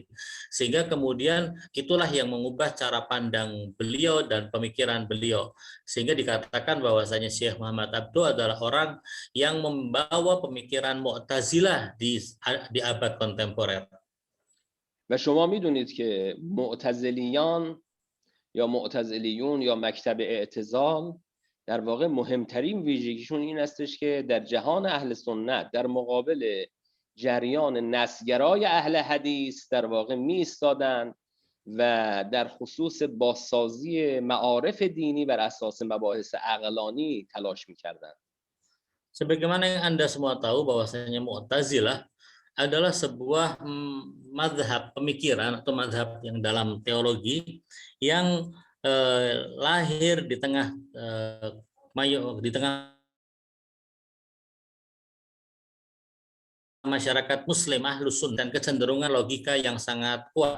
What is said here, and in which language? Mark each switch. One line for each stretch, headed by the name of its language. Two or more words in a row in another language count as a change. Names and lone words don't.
Indonesian: Sehingga kemudian itulah yang mengubah cara pandang beliau dan pemikiran beliau. Sehingga dikatakan bahwasanya Syekh Muhammad Abduh adalah orang yang membawa pemikiran Mu'tazilah di abad kontemporer.
Persian: و شما میدونید که معتزلیان یا معتزلیون یا مکتب اعتزال در واقع مهمترین ویژگیشون این استش که در جهان اهل سنت در مقابل جریان نسگرای اهل حدیث در واقع می ایستادن و در خصوص بازسازی معارف دینی بر اساس مباحث عقلانی تلاش می‌کردند.
Indonesian: Sebagaimana yang Anda semua tahu bahwasanya Mu'tazilah adalah sebuah mazhab pemikiran atau mazhab yang dalam teologi yang lahir di tengah masyarakat Muslim Ahlus Sunnah dan kecenderungan logika yang sangat kuat.